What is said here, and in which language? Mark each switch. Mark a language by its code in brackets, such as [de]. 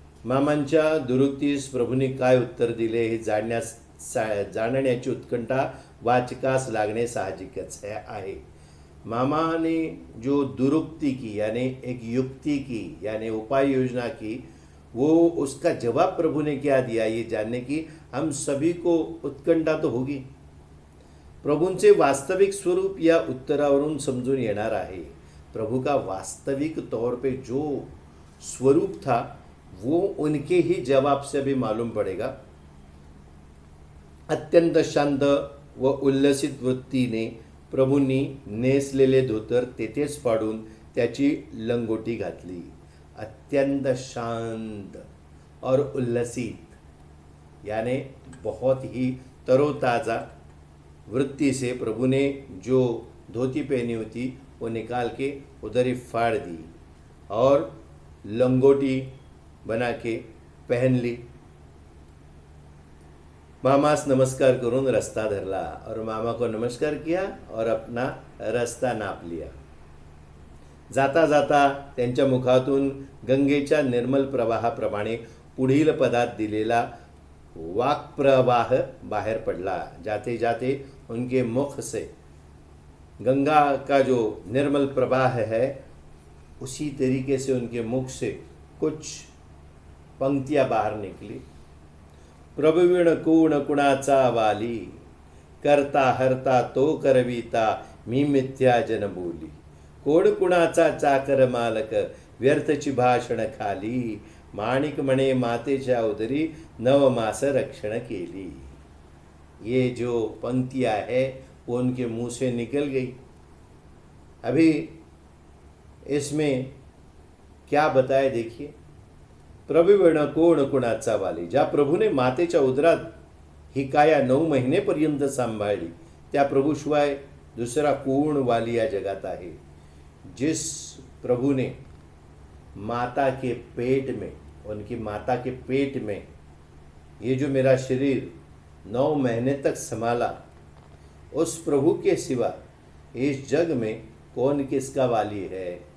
[mr] मामांच्या दुरुक्तीस प्रभूने काय उत्तर दिले हे जाणण्याची उत्कंठा वाचकास लागणे साहजिकच आहे। [hi] मामा ने जो दुरुक्ति की यानी एक युक्ति की यानी उपाय योजना की, वो उसका जवाब प्रभु ने क्या दिया ये जानने की हम सभी को उत्कंठा तो होगी। [mr] प्रभूंचे वास्तविक स्वरूप या उत्तरावरून समजून येणार आहे। [hi] प्रभु का वास्तविक तौर पे जो स्वरूप था वो उनके ही जवाब से भी मालूम पड़ेगा। [mr] अत्यंत शांत व उल्लसित वृत्तीने प्रभूंनी नेसलेले धोतर तेथेच पाडून त्याची लंगोटी घातली। [hi] अत्यंत शांत और उल्लसित यानी बहुत ही तरोताज़ा वृत्ति से प्रभु ने जो धोती पहनी होती वो निकाल के उधर ही फाड़ दी और लंगोटी बना के पहन ली। [mr] मामास नमस्कार करून रास्ता धरला [hi] और मामा को नमस्कार किया और अपना रास्ता नाप लिया। [mr] जाता जाता त्यांच्या मुखातून गंगेच्या निर्मल प्रवाहाप्रमाणे पुढील पदात दिलेला वाक्प्रवाह बाहर पडला। [hi] जाते जाते उनके मुख से गंगा का जो निर्मल प्रवाह है उसी तरीके से उनके मुख से कुछ पंक्तियां बाहर निकली। [mr] प्रभुविण कोण कुणाचा वाली, करता हरता तो करविता, मी मिथ्या जन बोली। कोण कुणाचा चाकर मालक, व्यर्थची भाषण खाली, माणिक म्हणे मातेच्या उदरी, नव मास रक्षण केली। [hi] ये जो पंक्तियां है वो उनके मुंह से निकल गई। अभी इसमें क्या बताए देखिए। [mr] प्रभुविण कोण कुणाचा वाली, ज्या प्रभूने मातेच्या उदरात ही काया 9 महिनेपर्यंत सांभाळली त्या प्रभूशिवाय दुसरा कोण वाली या जगात आहे। [hi] जिस प्रभु ने माता के पेट में, उनकी माता के पेट में ये जो मेरा शरीर 9 महीने तक संभाला, उस प्रभु के सिवा इस जग में कौन किसका वाली है।